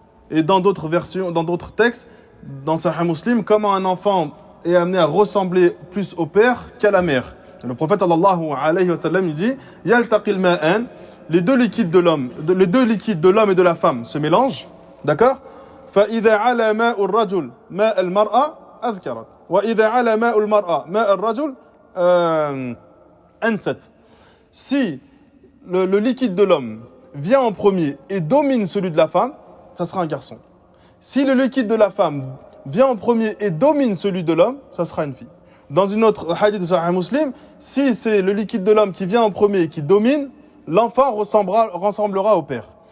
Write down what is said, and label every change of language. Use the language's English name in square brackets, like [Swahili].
[French] Et dans d'autres versions, dans d'autres textes, dans Sahih Muslim, comment un enfant est amené à ressembler plus au père qu'à la mère. Le prophète sallallahu alayhi wa sallam, il dit Yaltaqil ma'an, les deux liquides de l'homme et de la femme se mélangent, d'accord? [Arabic] فإذا على ماء الرجل ماء المرأة أذكرت وإذا على ماء المرأة ماء الرجل أنثت. [French] Si le liquide de l'homme vient en premier et domine celui de la femme, ça sera un garçon. Si le liquide de la femme vient en premier et domine celui de l'homme, ça sera une fille. Dans une autre hadith de Sahih Muslim, si c'est le liquide de l'homme qui vient en premier et qui domine, l'enfant ressemblera au père.